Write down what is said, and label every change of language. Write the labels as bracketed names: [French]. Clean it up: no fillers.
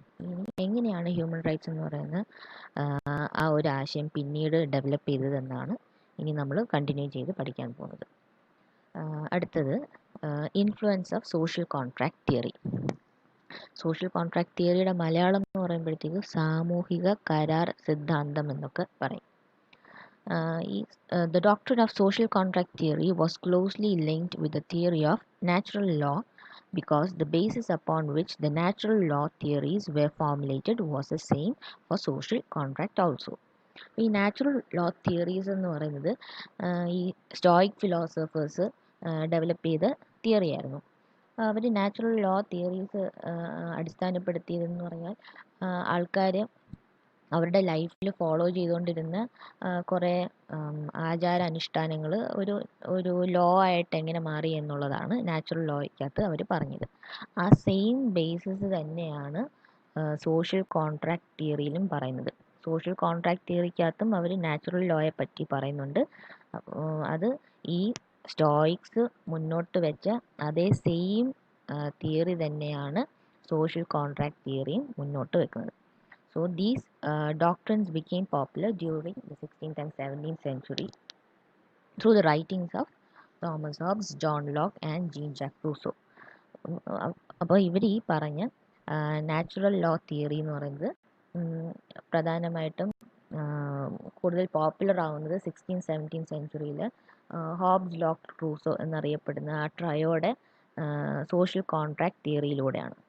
[Malayalam] ഇനി എങ്ങനെയാണ് human rights എന്ന് പറയുന്ന ആ ഒരു ആശയം പിന്നീട് ഡെവലപ്പ് ചെയ്തതെന്നാണ് ഇനി നമ്മൾ കണ്ടിന്യൂ ചെയ്ത് പഠിക്കാൻ പോകുന്നത്. അടുത്തത് influence of social contract theory. Social contract തിയറിയുടെ Malayalam എന്ന് പറയുമ്പോഴത്തേക്ക് സാമൂഹിക കരാർ സിദ്ധാന്തം എന്നൊക്കെ പറയും. [English] The doctrine of social contract theory was closely linked with the theory of natural law because the basis upon which the natural law theories were formulated was the same for social contract also. [Malayalam] ഈ natural law theories എന്ന് പറയുന്നത് ഈ stoic philosophers develop ചെയ്ത theory ആയിരുന്നു. അവർ natural law theories അടിസ്ഥാനപ്പെടുത്തിയതെന്ന് പറഞ്ഞാൽ ആൾക്കാർ അവരുടെ ലൈഫിൽ ഫോളോ ചെയ്തുകൊണ്ടിരുന്ന കുറേ ആചാരാനുഷ്ഠാനങ്ങൾ ഒരു ലോ ആയിട്ട് എങ്ങനെ മാറി എന്നുള്ളതാണ് നാച്ചുറൽ ലോയ്ക്കകത്ത് അവർ പറഞ്ഞത്. ആ സെയിം ബേസിസ് തന്നെയാണ് സോഷ്യൽ കോൺട്രാക്ട് തിയറിയിലും പറയുന്നത്. സോഷ്യൽ കോൺട്രാക്ട് തിയറിക്കകത്തും അവർ നാച്ചുറൽ ലോയെ പറ്റി പറയുന്നുണ്ട്. അത് ഈ സ്റ്റോയിക്സ് മുന്നോട്ട് വെച്ച അതേ സെയിം തിയറി തന്നെയാണ് സോഷ്യൽ കോൺട്രാക്ട് തിയറിയും മുന്നോട്ട് വെക്കുന്നത്. [English] So these doctrines became popular during the 16th and 17th century through the writings of Thomas Hobbes, John Locke and Jean-Jacques Rousseau. [Malayalam] അപ്പോൾ ഇവർ ഈ പറഞ്ഞ നാച്ചുറൽ ലോ തിയറി എന്ന് പറയുന്നത് പ്രധാനമായിട്ടും കൂടുതൽ പോപ്പുലർ ആവുന്നത് 16th 17th സെഞ്ച്വറിയിൽ hobs, lock, Rousseau എന്നറിയപ്പെടുന്ന ആ ട്രയോയുടെ സോഷ്യൽ കോൺട്രാക്ട് തിയറിയിലൂടെയാണ്.